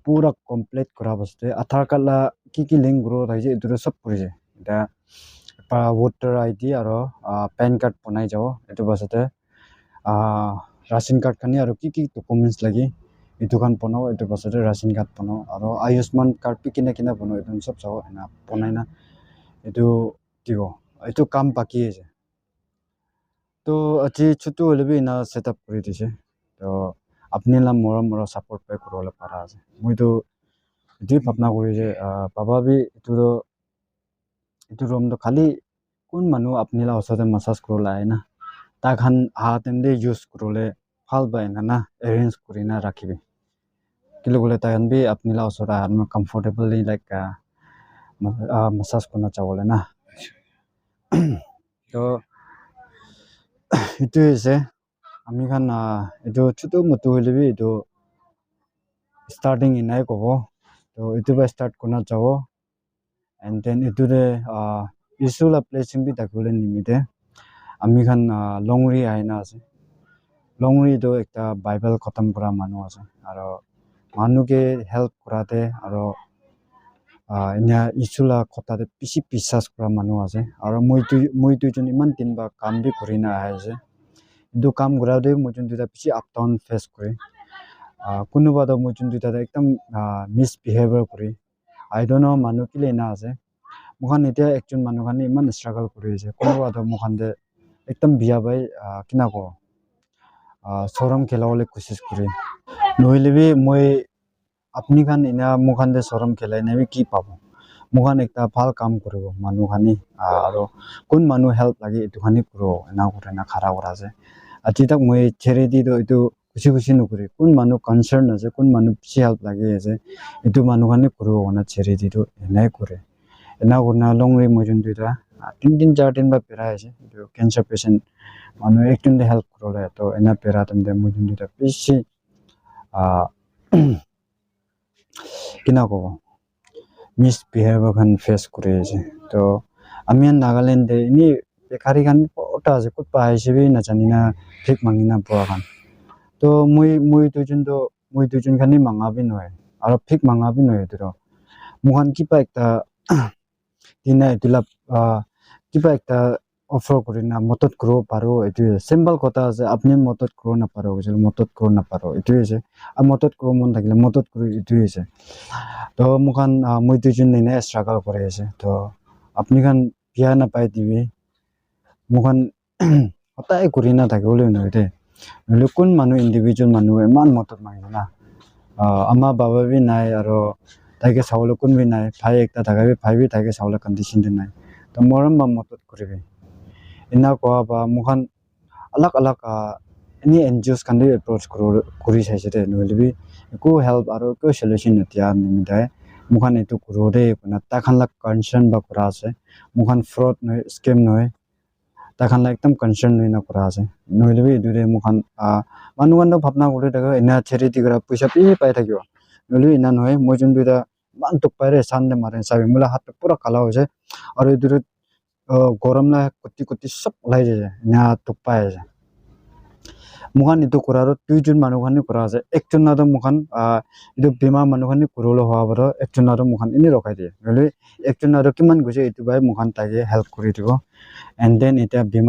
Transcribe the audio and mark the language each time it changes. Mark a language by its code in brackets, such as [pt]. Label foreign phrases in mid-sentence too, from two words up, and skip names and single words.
[nag] pura complete kora baste [en] aadhaar card [nag] la ki link kuro thaise edu sob korise eta [en] voter id [nag] aro [en] pan card [nag] banai jabo etu basate ration card khani aro ki documents lagi etu khan banao etu basate ration card banao aro ayushman card bi kina kina banao etu sob jabo ena banai na etu dibo etu kam baki ase to aji chutu hole bi na setup kori dise to apni la mora support pai korole para ase moi to etu bhapna kori je baba bi etu room to khali kun manu apni la osate massage korole aina ta khan hatem de use korole phal ba ena na arrange korina rakhibe kilo bole ta khan bi apni la osora [en] comfortably like massage [nag] korna chabole na to etu ase ami khan etu chutu mutu hole bi etu starting inai kobo to etu ba start korna chabo [en] and then [nag] etu de issue la placing bi dakole nimite ami khan longri aina ase longri do ekta bible khatam kora manu ase aro manu ke help korate aro enya issue la khota de bishi bisas kora manu ase aro moi tu jon iman tin ba kam bi korina ase edu kam kora de moi jon duta bishi [en] up down [nag] face kore kunuba do moi jon duta ekdam misbehavior kore [en] I don't know [nag] manu kile na ase mokhan etia ekjon manu khan iman struggle kori ase kunuba do mokhan de ekdam biya bai kina ko soram khelawole kosis kore noile bi moi apni khan ina mokhan de soram khelai na bi ki pabo mokhan ekta bhal kam koribo manu khani aro kun manu help lagi etu khani kuro ena kore na khara kora ase aji tak moi cherry di do etu kusi nokore kun manu concern ase kun manu bishi help lagi ase etu manu khani kuro na cherry di do enai kore ena korna longri moi jon duita 3 4 din ba pera ase etu cancer patient manu ekjon de help korole to ena pera tamde moi jon duita bishi kina ko misbehavior khan face kore ase to ami Nagaland de ni bekhari khan ota ase kut pa aise bi na jani na thik mangina bua khan to moi tu jon khani manga bi noy aro thik manga bi noy etu mokhan ki pa ekta dina etula kiba ekta offer korina motot kuro paro etu symbol kota ase apni motot kuro na paro motot kuro na paro etu ase a motot kuro mon thakile motot kuro etu ase to mokhan moi tu jon ne struggle kore ase to apni khan biya na pai dibi mokhan hotai korina thakibole noite lokun manu individual manu eman motot mangina ama baba bi nai aro taike sawle kun bi nai bhai ekta thakai bi bhai bi taike sawle condition de nai to moram ba motot koribe ena koa ba mokhan alak [en] any NGOs [nag] kan de approach kori saise de noile bi ko help aro ko solution etia nimidai mokhan etu kuro de kuna ta khan la concern ba kora ase mokhan fraud noi scam noi ta khan la ekdam concern noi na kora ase নহ'লে বি এইটোৰে মুখান মানুহখান ভাবনা কৰি থাকে এনে চেৰিটি কৰা পইচা পাই থাকিব নহ'লে ইনা নহয় মই যোনটো এটা ইমান টোক পাই ৰে চান্দে মাৰে চাবি মোলা হাতটো পুৰা কালা হৈছে আৰু এইটোৰে গৰম না কুটি কুটি চব ওলাই যায় এনে টোক পাই আছে মুখান এইটো কৰাৰো দুইজন মানুহখানি কৰা আছে একজন আৰু মুখান এইটো বেমাৰ মানুহখানি কৰিবলৈ হোৱা বাৰু একজন আৰু মুখান এনেই ৰখাই দিয়ে নহ'লে একজন আৰু কিমান গৈছে এইটো বাই মুখান তাকে হেল্প কৰি দিব [en] and then [nag] এতিয়া বেমাৰ